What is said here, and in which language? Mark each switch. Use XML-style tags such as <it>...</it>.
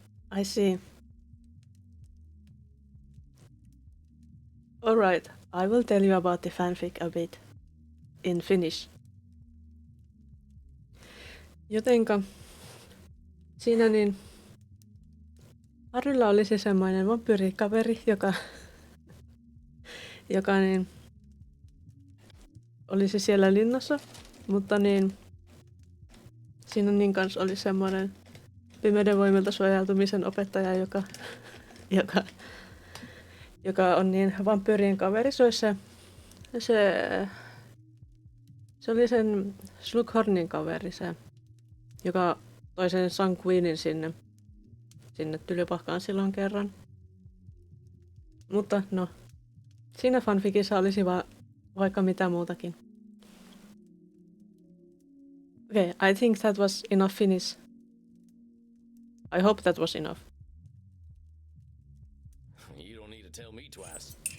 <en>I see. Alright, I will tell you about the fanfic a bit. In Finnish.</en> <fi>Jotenka siinä niin Harrylla olisi semmoinen vampyyrikaveri, joka niin olisi siellä linnassa, mutta niin siinä niin kanssa oli semmoinen pimeyden voimilta suojautumisen opettaja, joka on niin vampyyrien kaveri. Se oli sen Slughornin kaveri, joka toi sen Sanguinin sinne Tylypahkaan silloin kerran. Mutta no, siinä fanficissa olisi vaikka mitä muutakin.</fi> <en>Okay, I think that was enough Finnish. I hope that was enough. You don't need to tell me twice.</en>